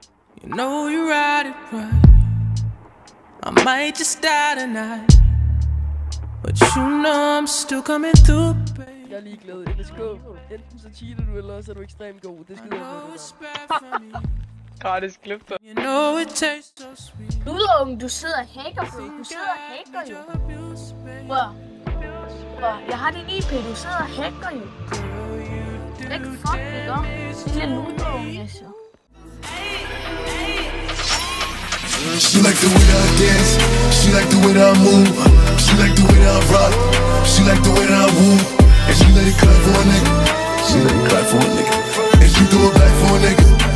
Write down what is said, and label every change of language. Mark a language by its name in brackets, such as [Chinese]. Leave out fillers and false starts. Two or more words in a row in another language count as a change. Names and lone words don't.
[English] You know you ride it right. I might just die tonight, but you know I'm still coming through, baby. [Danish] Jeg er ligeglad. LSK. Enten så cheater du, eller så er du ekstremt god. Det skider jeg med det der. Gratis klip der. [English] You know it tastes so sweet. [Danish] Ludungen, du sidder og hacker, bro. Du sidder og hacker jo. Hvor? Jeg har din IP, du sidder og hacker jo. Ikke fuck det gør. Lille Ludungen, altså. [English] She like the way that I dance, she like the way that I move, she like the way that I rock, she like the way that I woo, and she let it clap for a nigga, she let it clap for a nigga, and she throw it back for a nigga.